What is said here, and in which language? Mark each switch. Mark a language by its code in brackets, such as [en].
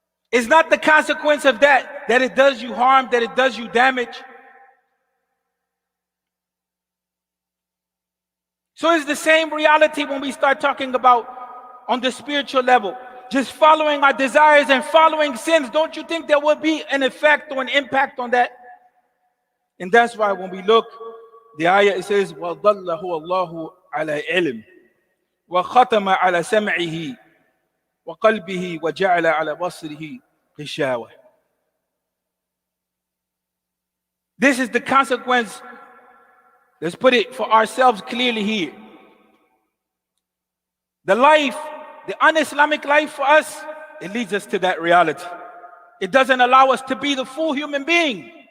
[en] It's not the consequence of that it does you harm, that it does you damage. So it's the same reality when we start talking about on the spiritual level. Just following our desires and following sins, don't you think there will be an effect or an impact on that? And that's why when we look, the ayah, it says, [ar] وَضَلَّهُ اللَّهُ عَلَى عِلْمٍ وَخَتَمَ عَلَى سَمْعِهِ وَقَلْبِهِ وَجَعَلَ عَلَى بَصْرِهِ غِشَاوَةً. [en] This is the consequence. Let's put it for ourselves clearly here. The life, the un-Islamic life for us, it leads us to that reality. It doesn't allow us to be the full human being.